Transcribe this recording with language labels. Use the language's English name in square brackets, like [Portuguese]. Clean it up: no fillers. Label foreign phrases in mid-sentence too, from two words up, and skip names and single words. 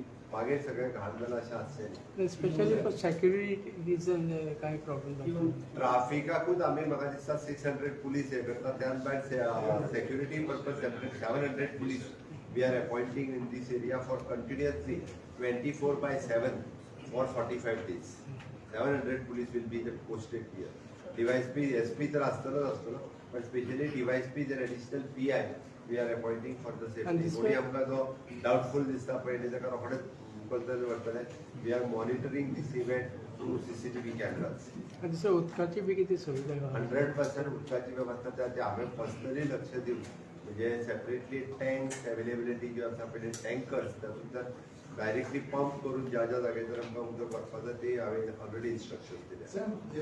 [Konkani] मागीर सगळें घाण जालां अशें आसचें. [English] specially for security reason काय प्रॉब्लेम [Konkani] ट्राफिकाकूच आमी म्हाका दिसता 600 पुलीस हे करता. त्याच भायर [English] security purpose 700 police we are appointing in these area for continuously 24/7 for 45 days. 700 police will be posted here. DYSP, SP [Konkani] तर असतलो [English] but specially DYSP is an additional PI we are appointing for the safety. [Konkani] कोणी आमकां जो डाउटफुल दिसता पळय ताका रोखडेच बद्दल वरतले. [English] We are monitoring this event through CCTV cameras. [Konkani] आनी दुसरें उदकाची बी कितें सुविधा 100% उदकाची वेवस्था त्या हांवें पर्सनली लक्ष दिवन म्हणजे [English] separately tanks availability [Konkani] जी आसा पळय टँकर्स तातूंतल्यान [English] directly pump [Konkani] करून ज्या ज्या जाग्याचेर आमकां उदक वचपाचें ते हांवें [English] already instruction [Konkani] दिले.